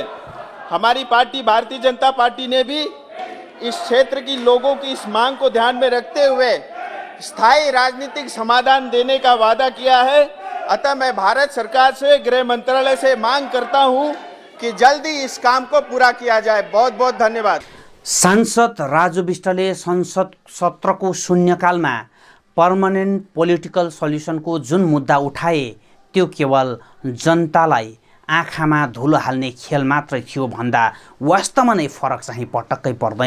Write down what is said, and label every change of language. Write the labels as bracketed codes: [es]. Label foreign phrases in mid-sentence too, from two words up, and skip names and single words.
[hi] हमारी पार्टी भारतीय जनता पार्टी ने भी इस क्षेत्र की लोगों की इस मांग को ध्यान में रखते हुए स्थायी राजनीतिक समाधान देने का वादा किया है। अतः मैं भारत सरकार से, गृह मंत्रालय से मांग करता हूं कि जल्दी इस काम को पूरा किया जाए। बहुत बहुत धन्यवाद। [ne] सांसद राजु विष्टले संसद सत्रको शून्यकालमा [en] permanent political solutionको [ne] जुन मुद्दा उठाए त्यो केवल जनतालाई आँखामा धुलो हाल्ने खेल मात्रै थियो भन्दा वास्तवमा नै फरक चाहिँ पटक्कै पर्दैन।